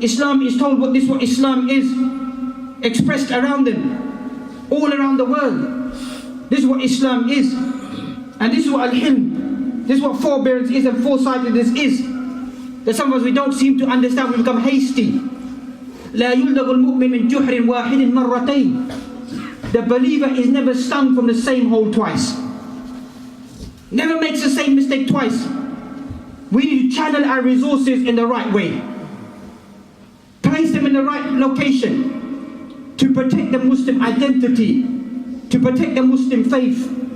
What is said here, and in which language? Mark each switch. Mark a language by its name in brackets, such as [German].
[English] Islam is told what Islam is. Expressed around them. All around the world. This is what Islam is. And this is what al-hilm, this is what forbearance is and foresightedness is. That some of us, we don't seem to understand, we become hasty. [Arabic] لا يلدغ المؤمن من جحر واحد مرتين. [English] The believer is never stung from the same hole twice. Never makes the same mistake twice. We need to channel our resources in the right way. Place them in the right location to protect the Muslim identity, to protect the Muslim faith.